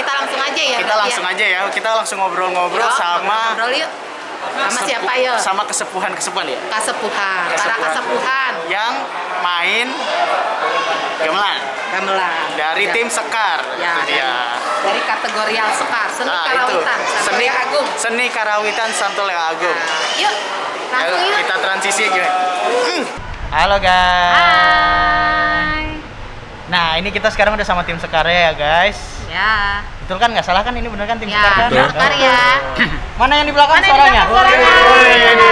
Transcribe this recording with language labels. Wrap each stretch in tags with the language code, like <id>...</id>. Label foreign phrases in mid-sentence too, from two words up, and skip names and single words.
<id>kita langsung aja ya. Kita langsung aja ya. Kita langsung ngobrol-ngobrol sama Ngobrol yuk. Sama siapa yuk? Sama kesepuhan ya. Kasepuhan. Para kasepuhan. Yang main gamelan Gamelan. dari Ya. tim Sekar. Ya, Itu dia. dari kategorial Sekar, seni Nah, karawitan, seni Santoya Agung. Seni karawitan Santoya Agung. Nah, yuk, langsung yuk. Kita transisi gimana? Halo guys. Hai. Nah, ini kita sekarang udah sama tim Sekarnya ya guys. Ya. Betul kan? Nggak salah kan ini bener kan tim Ya, Sekar kan? tim Sekar ya. Mana yang di belakang Mana yang di suaranya? belakang suaranya?</id>